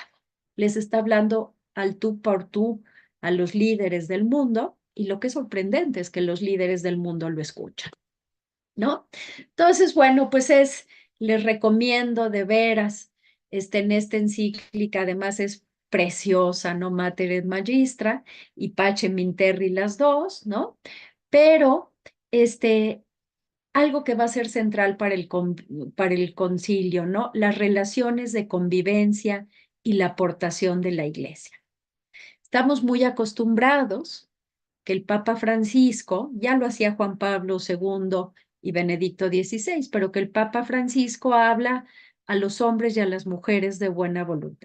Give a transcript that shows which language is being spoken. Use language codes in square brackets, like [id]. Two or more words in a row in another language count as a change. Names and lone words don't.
[es] Les está hablando al tú por tú a los líderes del mundo, y lo que es sorprendente es que los líderes del mundo lo escuchan, ¿no? Entonces, bueno, pues les recomiendo de veras, en esta encíclica, además es preciosa, ¿no? Mater et Magistra y Pacem in Terris las dos, ¿no? Pero, algo que va a ser central para el concilio, ¿no? Las relaciones de convivencia y la aportación de la Iglesia. Estamos muy acostumbrados que el Papa Francisco, ya lo hacía Juan Pablo II y Benedicto XVI, pero que el Papa Francisco habla a los hombres y a las mujeres de buena voluntad.